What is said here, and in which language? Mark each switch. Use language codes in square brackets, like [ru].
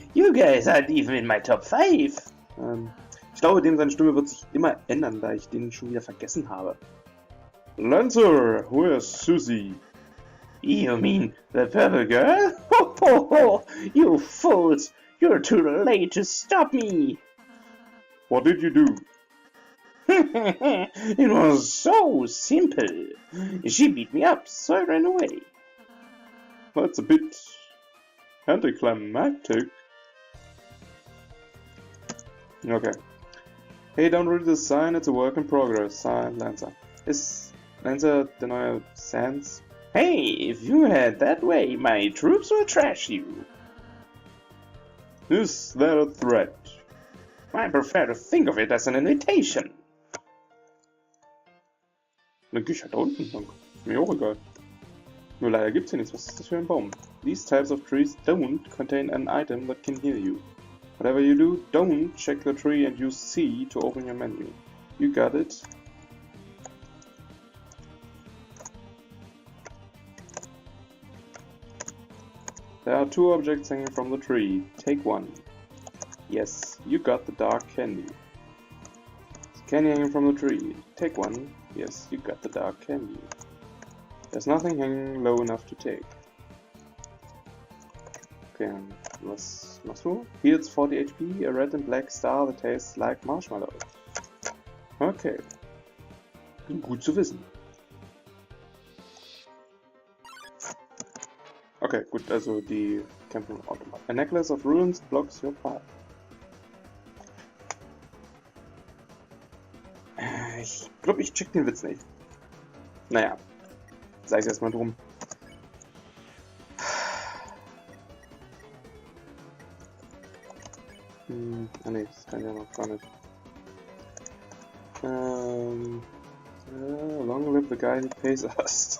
[en] You guys aren't even in my top 5. [de] Ich glaube, dem seine Stimme wird sich immer ändern, da ich den schon wieder vergessen habe. [en] Lancer, where's Susie? You mean the purple girl? Ho ho ho! You fools! You're too late to stop me! What did you do? It was so simple. She beat me up, so I ran away. That's a bit anticlimactic. Okay. Hey, don't read the sign, it's a work in progress. Signed, Lancer. [de] Ist Lancer der neue Sans? [en] Hey, if you head that way, my troops will trash you. Is that a threat? I prefer to think of it as an invitation. [de] Dann geh ich halt da unten lang. Mir auch egal. Nur leider gibt's hier nichts. Was ist das für ein Baum? [en] These types of trees don't contain an item that can heal you. Whatever you do, don't check the tree and use C to open your menu. You got it? There are 2 objects hanging from the tree. Take one. Yes, you got the dark candy. Candy hanging from the tree. Take one. Yes, you got the dark candy. There's nothing hanging low enough to take. Okay, [de] was machst du? [en] Heals 40 HP, a red and black star that tastes like marshmallow. [de] Okay. Gut zu wissen. Okay, gut, also die camping automat. [en] A necklace of runes blocks your path. [de] Ich glaube, ich check den Witz nicht. Naja, sei es erstmal drum. Ah ne, das kann ja noch gar nicht. [en] Long live the guy who pays us.